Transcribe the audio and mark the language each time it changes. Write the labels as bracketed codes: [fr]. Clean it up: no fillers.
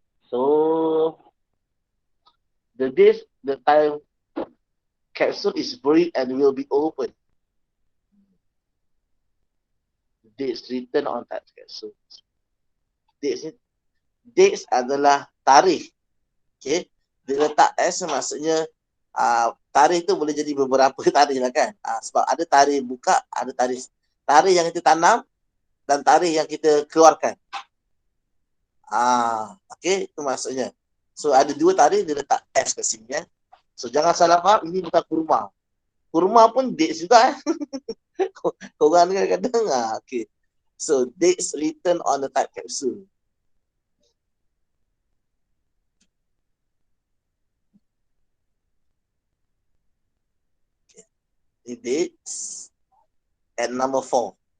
[en] So the days, the time capsule is buried and will be open. Dates written on that capsule. [ms] Dates adalah tarikh. Okay. Dia letak S maksudnya tarikh tu boleh jadi beberapa tarikh lah kan. Sebab ada tarikh buka, ada tarikh yang kita tanam dan tarikh yang kita keluarkan. Okay, itu maksudnya. So ada dua tarikh, dia letak S kat sini kan. So jangan salah faham, ini bukan kurma. Kurma pun dates juga Korang kadang-kadang okay. [en] So dates written on the time capsule. Okay. The dates at number 4.